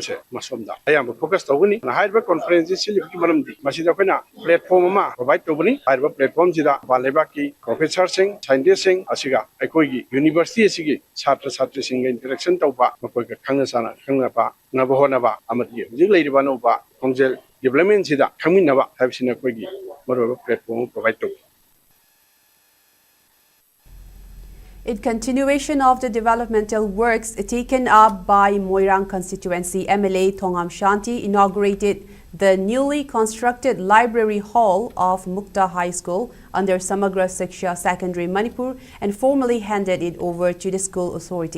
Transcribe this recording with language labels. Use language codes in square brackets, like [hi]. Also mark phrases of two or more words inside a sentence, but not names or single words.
[mni] base masomda ayam focus tawni na haiba conference silip ki maramdi masida koina platform ma provide tawni haiba platform sida baleba ki [en] professor scientists [mni] asiga aikoi gi university asigi chhatra chhatri singa interaction tawba makoi ka khangna sana khangna ba nabahona ba amadi hujik leiriba no ba kongjel development sida khangmin ba habsina koi gi maro [en] platform provide [mni] tawni. [en] In continuation of the developmental works taken up by Moirang constituency, MLA Thongam Shanti inaugurated the newly constructed library hall of Mukta High School under Samagra Shiksha Secondary Manipur and formally handed it over to the school authority.